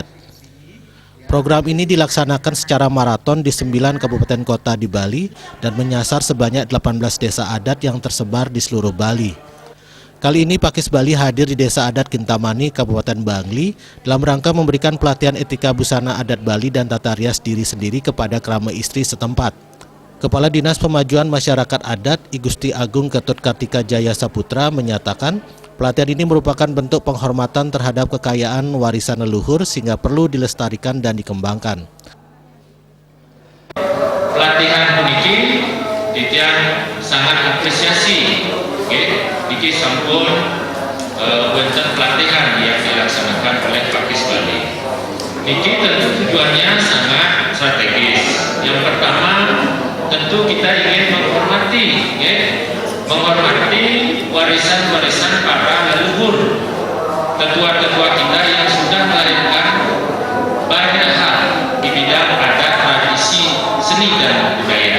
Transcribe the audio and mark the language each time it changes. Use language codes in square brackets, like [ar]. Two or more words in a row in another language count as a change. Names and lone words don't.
[id] Program ini dilaksanakan secara maraton di 9 kabupaten kota di Bali dan menyasar sebanyak 18 desa adat yang tersebar di seluruh Bali. Kali ini Pakis Bali hadir di Desa Adat Kintamani, Kabupaten Bangli dalam rangka memberikan pelatihan etika busana adat Bali dan tata rias diri sendiri kepada krama istri setempat. Kepala Dinas Pemajuan Masyarakat Adat I Gusti Agung Ketut Kartika Jaya Saputra menyatakan pelatihan ini merupakan bentuk penghormatan terhadap kekayaan warisan leluhur sehingga perlu dilestarikan dan dikembangkan. Pelatihan [ban] puniki titian [id] sangat apresiasi, [ban] niki sampun [id] bentuk pelatihan yang dilaksanakan oleh Pakis Bali. Niki tentu tujuannya sangat strategis. Yang pertama, tentu kita ingin menghormati warisan-warisan para leluhur, tetua-tetua kita yang sudah melahirkan banyak hal di bidang adat, tradisi, seni dan budaya.